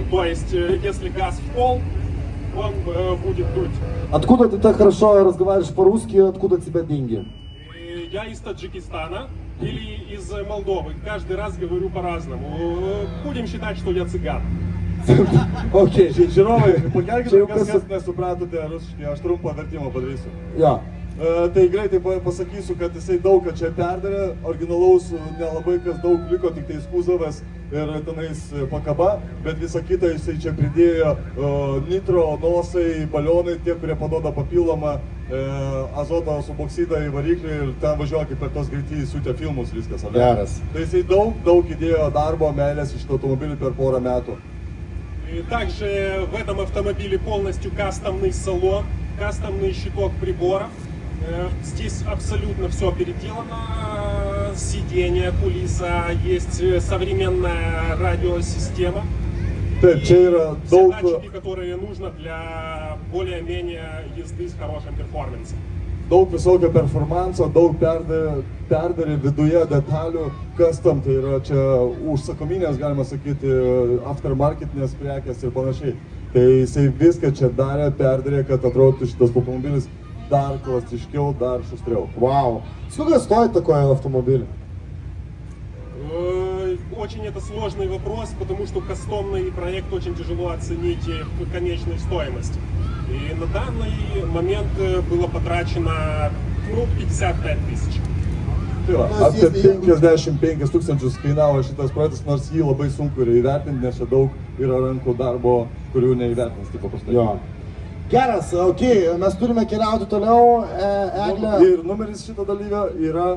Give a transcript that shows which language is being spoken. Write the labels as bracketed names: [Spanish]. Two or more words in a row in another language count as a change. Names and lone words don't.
[Russian] То есть, если газ в пол, он будет дуть. Откуда ты так хорошо разговариваешь по-русски, откуда у тебя деньги? Я из Таджикистана или из Молдовы. Каждый раз говорю по-разному. Будем считать, что я цыган. Окей. [Lithuanian] Žiūrovai, pakelkite, kas nesupratote rusiškai, aš trumpą vertimą padarysiu. Jo. Tai greitai pasakysiu, kad jisai daug ką čia perdarė, originalaus nelabai kas daug liko, tik tais kuzovas ir tenais pakaba, bet visą kitą jisai čia pridėjo nitro, nosai, balionai, tie, kurie paduoda papildomą azoto suboksidą į variklį ir ten važiuoja kaip per tos greitį siūtė filmus viskas. Geras. Tai jisai daug įdėjo darbo, meilės iš šito automobilį per porą metų. [Russian] Также в этом автомобиле полностью кастомный салон, кастомный щиток приборов. Здесь абсолютно все переделано, сиденье, кулиса, есть современная радиосистема. [Lithuanian] Taip, čia yra [Russian] Все [Lithuanian] daug, [Russian] датчики, которые нужно для более-менее езды с хорошим перформансом. [Lithuanian] daug visokio performanso, daug perdarė viduje detalių, custom, tai yra čia užsakominės, galima sakyti, aftermarketinės prekės ir panašiai. Tai jisai viską čia darė, perdarė, kad atrodytų šitas automobilis dar klastiškiau, dar šustriau. [Russian] Вау. Сколько стоит такой автомобиль? Очень это сложный вопрос, потому что кастомный проект очень тяжело оценить в конечной стоимости. И на данный момент было потрачено 55 тысяч. [Lithuanian] Tai va, apie 55 tūkstančius kainavo šitas projektas, nors jį labai sunku yra įvertinti, nes čia daug yra rankų darbo, kurių neįvertins taip paprastai. Jo. Geras, okei, mes turime keliauti toliau, Eglė. Ir numeris šito dalyvio yra